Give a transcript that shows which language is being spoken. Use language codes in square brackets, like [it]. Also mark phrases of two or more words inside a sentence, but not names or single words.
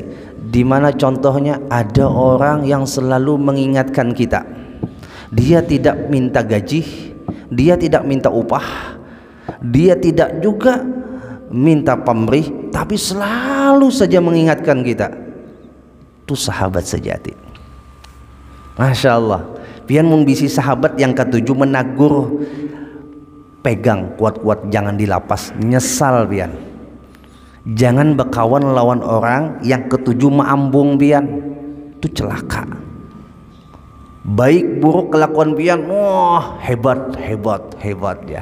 [id] Di mana contohnya ada orang yang selalu mengingatkan kita, dia tidak minta gaji, dia tidak minta upah, dia tidak juga minta pamrih, tapi selalu saja mengingatkan kita. Itu sahabat sejati. Masya Allah. [bjn] Pian mun bisi sahabat yang ketujuh menagur, pegang kuat-kuat, jangan dilapas, nyesal pian. Jangan berkawan lawan orang yang ketujuh maambung pian, itu celaka. Baik buruk kelakuan pian, wah hebat ya.